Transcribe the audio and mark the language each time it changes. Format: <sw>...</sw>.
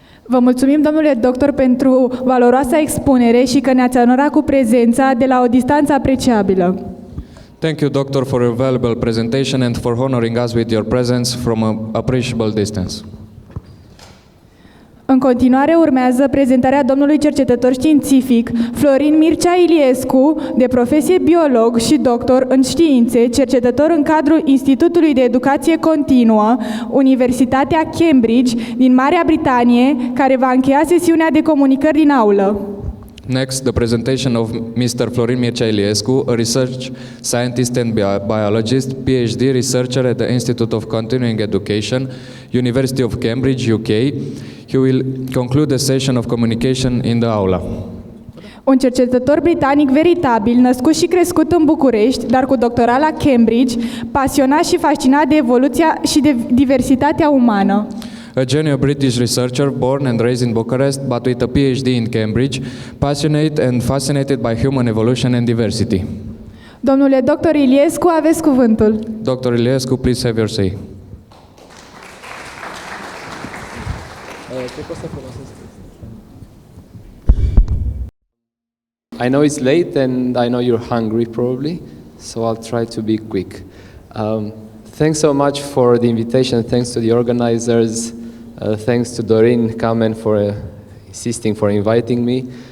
<ro>Vă mulțumim, domnule doctor, pentru valoroasa expunere și că ne-ați onorat cu prezența de la o distanță apreciabilă.</ro> <en>Thank you, Doctor, for your valuable presentation and for honoring us with your presence from an appreciable distance.</en> <ro>În continuare urmează prezentarea domnului cercetător științific Florin Mircea Iliescu, de profesie biolog și doctor în științe, cercetător în cadrul Institutului de Educație Continuă, Universitatea Cambridge din Marea Britanie, care va încheia sesiunea de comunicări din aulă.</ro> <en>Next, the presentation of Mr. Florin Mircea Iliescu, a research scientist and biologist, PhD researcher at the Institute of Continuing Education, University of Cambridge, UK. He will conclude the session of communication in the aula.</en> <ro>Un cercetător britanic veritabil, născut și crescut în București, dar cu doctorat la Cambridge, pasionat și fascinat de evoluția și de diversitatea umană.</ro> <en>A junior British researcher born and raised in Bucharest, but with a PhD in Cambridge, passionate and fascinated by human evolution and diversity.</en> <ro>Domnule doctor Iliescu, aveți cuvântul.</ro> <en>Dr. Iliescu, please have your say. I know it's late and I know you're hungry probably, so I'll try to be quick. Thanks so much for the invitation, thanks to the organizers, thanks to Dorin Kamen for insisting for inviting me.</en>